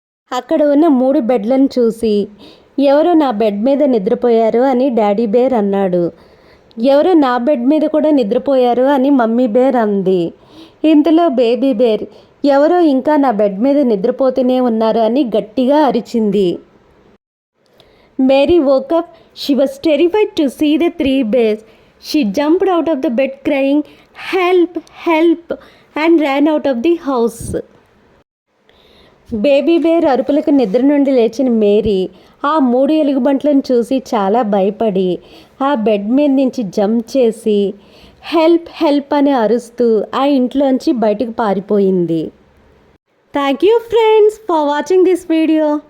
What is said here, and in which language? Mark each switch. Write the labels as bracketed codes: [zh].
[te] అక్కడ ఉన్న 3 బెడ్లను చూసి, ఎవరో నా బెడ్ మీద నిద్రపోయారు అని డాడీ బేర్ అన్నాడు. ఎవరో నా బెడ్ మీద కూడా నిద్రపోయారు అని మమ్మీ బేర్ అంది. ఇంతలో బేబీ బేర్, ఎవరో ఇంకా నా బెడ్ మీద నిద్రపోతూనే ఉన్నారు అని గట్టిగా అరిచింది. [en] Mary woke up. She was terrified to see the 3 bears. She jumped out of the bed crying, "Help! Help!" and ran out of the house. [te] Baby bear అరుపులకు నిద్ర నుండి లేచిన మేరీ ఆ 3 ఎలుగుబంట్లను చూసి చాలా భయపడి ఆ బెడ్ మీద నుంచి జంప్ చేసి హెల్ప్ హెల్ప్ అని అరుస్తూ ఆ ఇంట్లోంచి బయటకు పారిపోయింది. [en] Thank you friends for watching this video.